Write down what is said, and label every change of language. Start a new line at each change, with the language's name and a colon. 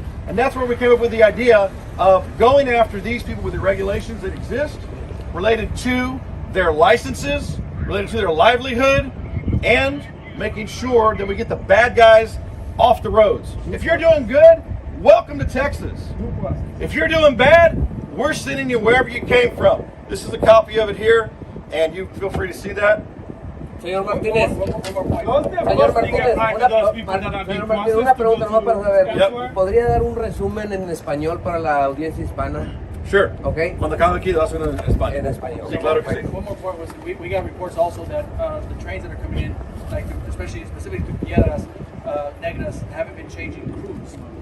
English: And that's where we came up with the idea of going after these people with the regulations that exist related to their licenses, related to their livelihood, and making sure that we get the bad guys off the roads. If you're doing good, welcome to Texas. If you're doing bad, we're sending you wherever you came from. This is a copy of it here, and you feel free to see that.
Spanish: Señor Martínez, una pregunta nomás para saber. ¿Podría dar un resumen en español para la audiencia hispana?
English: Sure. Okay.
Spanish: Cuando acabe aquí, lo hacen en español. En español. Sí, claro que sí.
English: One more point was we got reports also that the trains that are coming in, like especially specific to Piedras, Negras, haven't been changing crews.